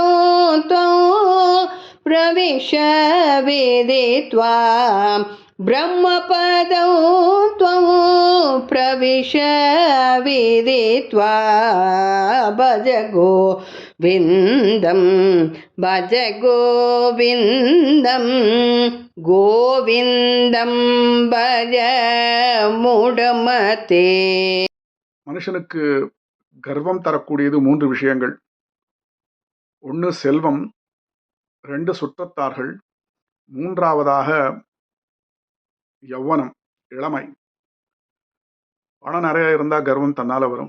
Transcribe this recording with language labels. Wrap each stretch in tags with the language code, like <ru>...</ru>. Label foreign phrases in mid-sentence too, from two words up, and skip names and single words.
<sa>त्वं प्रविश वेदित्वा ब्रह्मपदं त्वं प्रविश वेदित्वा भज गोविन्दं भज गोविन्दं गोविन्दं भज मूढमते.</sa> <ta>மனுஷனுக்கு கர்வம் தரக்கூடியது 3 விஷயங்கள். 1 செல்வம், 2 சுற்றத்தார்கள், 3ஆவதாக யௌவனம், இளமை. பணம் நிறைய இருந்தால் கர்வம் தன்னால் வரும்.</ta>